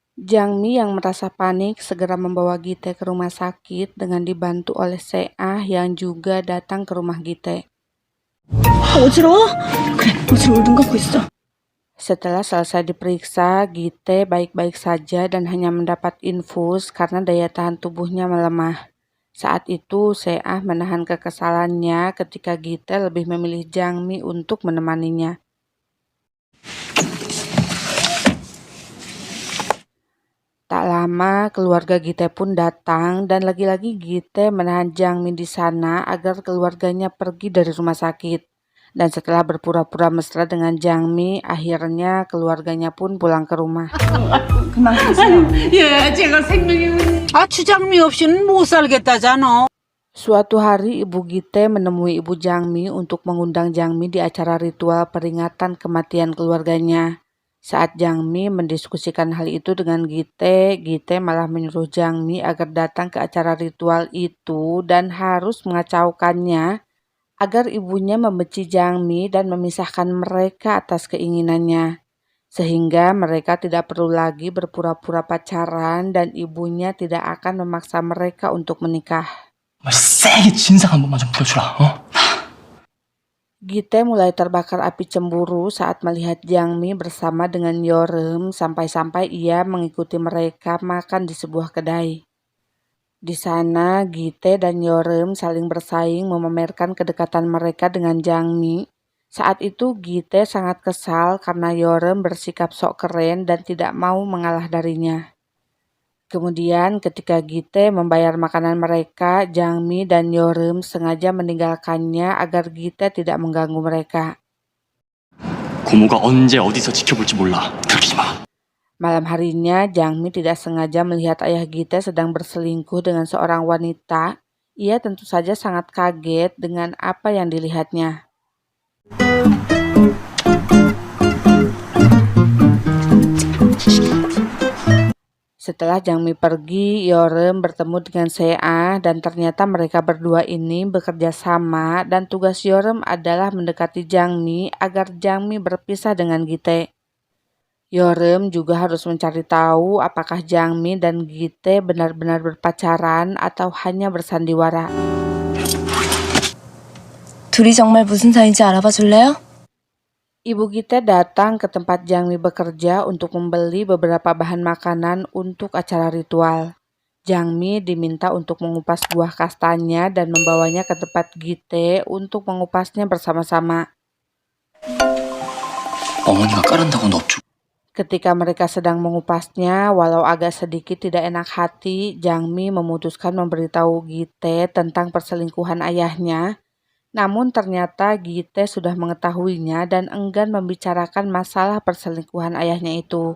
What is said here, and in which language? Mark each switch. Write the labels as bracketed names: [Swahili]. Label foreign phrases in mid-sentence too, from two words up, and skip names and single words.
[Indonesian] Jangmi yang merasa panik segera membawa Gite ke rumah sakit dengan dibantu oleh Seah yang juga datang ke rumah Gite. [Korean] 어지러워? 그래, 어지러워. 눈 감고 있어. [Indonesian] Setelah selesai diperiksa, Gite baik-baik saja dan hanya mendapat infus karena daya tahan tubuhnya melemah. Saat itu, Seah menahan kekesalannya ketika Gite lebih memilih Jangmi untuk menemaninya. Tak lama, keluarga Gite pun datang dan lagi-lagi Gite menahan Jangmi di sana agar keluarganya pergi dari rumah sakit. Dan setelah berpura-pura mesra dengan Jangmi, akhirnya keluarganya pun pulang ke rumah. [Korean] 그만 계세요. 예, 제가 생명이 주장미 없이는 못 살겠다잖아. [Indonesian] Suatu hari Ibu Gite menemui Ibu Jangmi untuk mengundang Jangmi di acara ritual peringatan kematian keluarganya. Saat Jangmi mendiskusikan hal itu dengan Gite malah menyuruh Jangmi agar datang ke acara ritual itu dan harus mengacaukannya agar ibunya membenci Jangmi dan memisahkan mereka atas keinginannya. Sehingga mereka tidak perlu lagi berpura-pura pacaran dan ibunya tidak akan memaksa mereka untuk menikah. [Korean] 세게 진상 한 번만 좀 부려주라. [Indonesian] Gite mulai terbakar api cemburu saat melihat Jangmi bersama dengan Yorem sampai-sampai ia mengikuti mereka makan di sebuah kedai. Di sana, Gite dan Yorem saling bersaing memamerkan kedekatan mereka dengan Jangmi. Saat itu Gite sangat kesal karena Yorem bersikap sok keren dan tidak mau mengalah darinya. Kemudian ketika Gite membayar makanan mereka, Jangmi dan Yorem sengaja meninggalkannya agar Gite tidak mengganggu mereka. [Korean] 고모가 언제 어디서 지켜볼지 몰라. 들키지 마. [Indonesian] Malam harinya, Jangmi tidak sengaja melihat ayah Gite sedang berselingkuh dengan seorang wanita. Ia tentu saja sangat kaget dengan apa yang dilihatnya. Setelah Jangmi pergi, Yorem bertemu dengan Seah dan ternyata mereka berdua ini bekerja sama dan tugas Yorem adalah mendekati Jangmi agar Jangmi berpisah dengan Gite. Yorem juga harus mencari tahu apakah Jangmi dan Gite benar-benar berpacaran atau hanya bersandiwara. [Korean] 둘이 정말 무슨 사이인지 알아봐 줄래요? [Indonesian] Ibu Gite datang ke tempat Jangmi bekerja untuk membeli beberapa bahan makanan untuk acara ritual. Jangmi diminta untuk mengupas buah kastanya dan membawanya ke tempat Gite untuk mengupasnya bersama-sama. [Korean] 어머니가 깔은다고는 없죠. [Indonesian] Ketika mereka sedang mengupasnya, walau agak sedikit tidak enak hati, Jangmi memutuskan memberitahu Gite tentang perselingkuhan ayahnya. Namun ternyata Gite sudah mengetahuinya dan enggan membicarakan masalah perselingkuhan ayahnya itu.